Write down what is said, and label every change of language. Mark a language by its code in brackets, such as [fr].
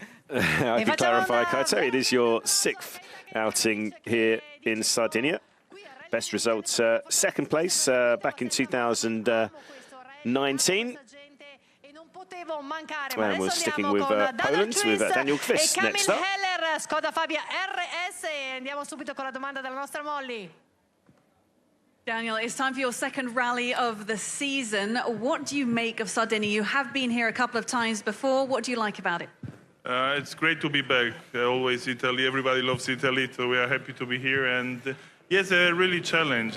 [en] I can clarify, Kaito, it is your 6th outing here in Sardinia. Best result, 2nd place back in 2019. And we're sticking with Poland, with Daniel Kvist next up. Skoda Fabia RS. [it] Andiamo subito con la domanda della nostra Molly. [en] Daniel, it's time for your 2nd rally of the season. What do you make of Sardinia? You have been here a couple of times before. What do you like about it? It's great to be back. Always Italy. Everybody loves Italy, so we are happy to be here. And yes, they're really challenge.